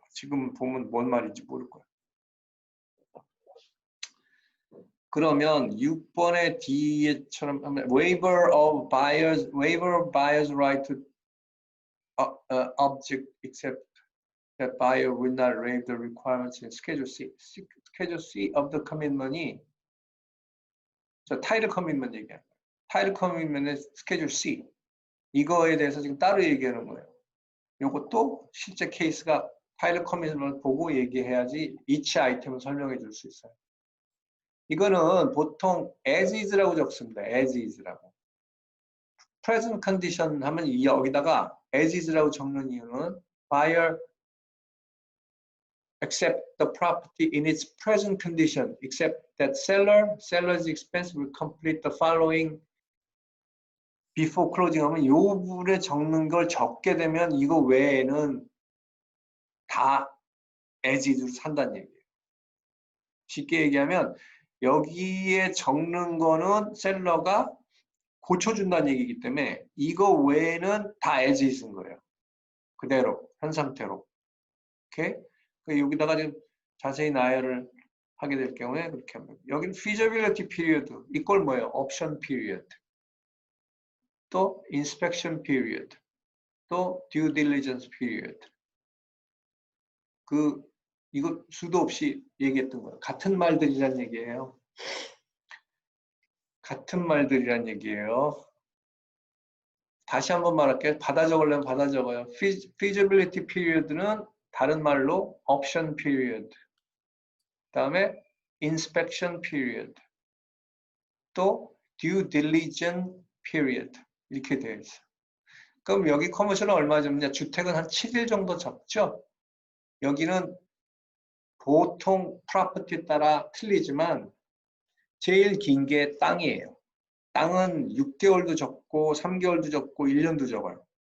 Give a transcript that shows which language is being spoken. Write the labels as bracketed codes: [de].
[ko] 지금 보면 뭔 말인지 모를 거예요. 그러면 6번의 뒤에처럼 하면 [en] waiver buyer's right to object except that buyer will not waive the requirements in Schedule C. Schedule C of the commitment [ko] 이 저 타이틀 커밋먼트 얘기하는 거예요. 타이틀 커밋먼트의 Schedule C 이거에 대해서 지금 따로 얘기하는 거예요. 이것도 실제 케이스가 타이틀 커밋먼트를 보고 얘기해야지 each 아이템을 설명해 줄 수 있어요. 이거는 보통 as is라고 적습니다. as is라고. present condition 하면 여기다가 as is라고 적는 이유는 [en] buyer accept the property in its present condition except that seller's expense will complete the following before closing [ko] 하면 요 부분에 적는 걸 적게 되면 이거 외에는 다 as is로 산다는 얘기예요. 쉽게 얘기하면 여기에 적는 거는 셀러가 고쳐준다는 얘기이기 때문에 이거 외에는 다 as is인 거예요. 그대로 현 상태로. 오케이? 여기다가 지금 자세히 나열을 하게 될 경우에 그렇게 합니다. 여기는 feasibility period 이걸 뭐예요? option period 또 inspection period 또 due diligence period 이거 수도 없이 얘기했던 거예요. 같은 말들이란 얘기예요. 같은 말들이란 얘기예요. 다시 한번 말할게요. 받아 적으려면 받아 적어요. feasibility period는 다른 말로 option period, 그다음에 inspection period, 또 due diligence period 이렇게 되어 있어요. 그럼 여기 커머셜은 얼마 접냐? 주택은 한 7일 정도 접죠. 여기는 보통 프로퍼티에 따라 틀리지만 제일 긴 게 땅이에요. 땅은 6개월도 적고 3개월도 적고 1년도 적어요.